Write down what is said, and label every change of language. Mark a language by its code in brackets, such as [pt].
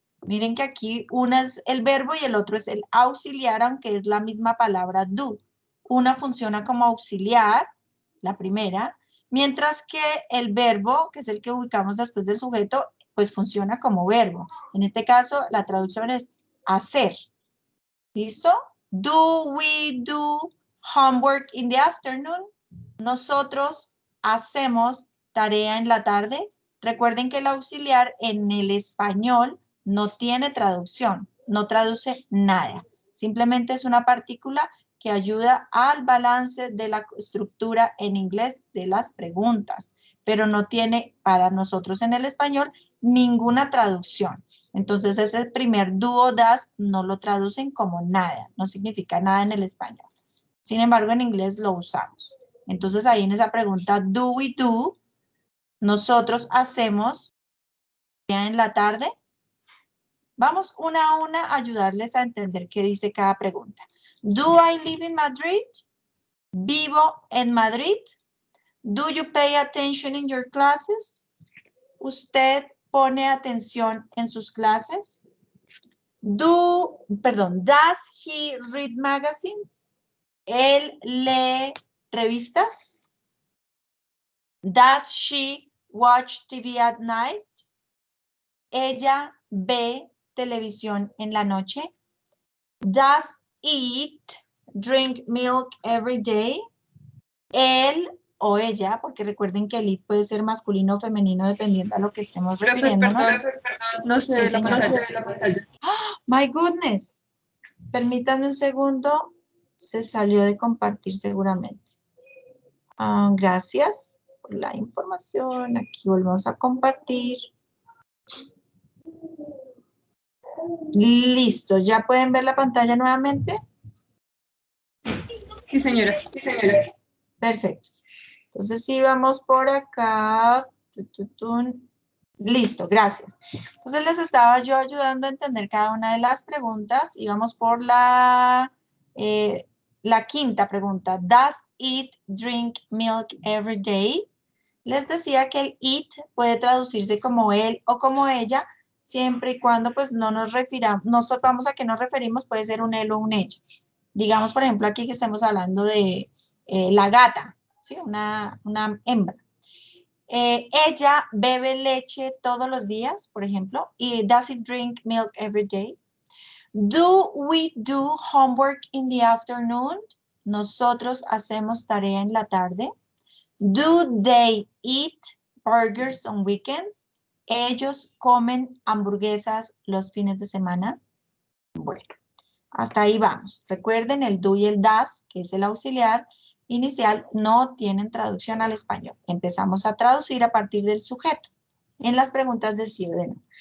[es] Miren que aquí una es el verbo y el otro es el auxiliar, aunque es la misma palabra do. Una funciona como auxiliar, la primera, mientras que el verbo, que es el que ubicamos después del sujeto, pues funciona como verbo. En este caso, la traducción es hacer. ¿Listo? [en] Do we do homework in the afternoon? [es] Nosotros hacemos tarea en la tarde. Recuerden que el auxiliar en el español no tiene traducción, no traduce nada. Simplemente es una partícula que ayuda al balance de la estructura en inglés de las preguntas, pero no tiene para nosotros en el español ninguna traducción. Entonces ese primer do o das no lo traducen como nada, no significa nada en el español. Sin embargo, en inglés lo usamos. Entonces ahí en esa pregunta, [en] do we do, [es] nosotros hacemos en la tarde. Vamos una a una a ayudarles a entender qué dice cada pregunta. [en] Do I live in Madrid? [es] ¿Vivo en Madrid? [en] Do you pay attention in your classes? [es] ¿Usted pone atención en sus clases? [en] Does he read magazines? [es] ¿Él lee revistas? [en] Does she watch TV at night? [es] ¿Ella ve televisión en la noche? [en] Does it drink milk every day? [es] Él o ella, porque recuerden que el it puede ser masculino o femenino dependiendo a lo que estemos Profe, refiriéndonos. perdón, no se Sí, ve la señora. pantalla. [en] My goodness. [es] Permítanme un segundo. Se salió de compartir seguramente. Gracias por la información. Aquí volvemos a compartir. Listo. ¿Ya pueden ver la pantalla nuevamente? Sí, señora. Perfecto. Entonces sí, vamos por acá. Listo, gracias. Entonces les estaba yo ayudando a entender cada una de las preguntas y vamos por la quinta pregunta. [en] Does it drink milk every day? [es] Les decía que el it puede traducirse como él o como ella, siempre y cuando pues no nos refiramos, no sepamos a qué nos referimos, puede ser un él o un ella. Digamos, por ejemplo, aquí que estemos hablando de la gata, ¿sí? Una hembra. Ella bebe leche todos los días, por ejemplo, y [en] does it drink milk every day? Do we do homework in the afternoon? [es] Nosotros hacemos tarea en la tarde. [en] Do they eat burgers on weekends? [es] Ellos comen hamburguesas los fines de semana. Bueno, hasta ahí vamos. Recuerden el do y el das, que es el auxiliar inicial, no tienen traducción al español. Empezamos a traducir a partir del sujeto en las preguntas de sí o de no.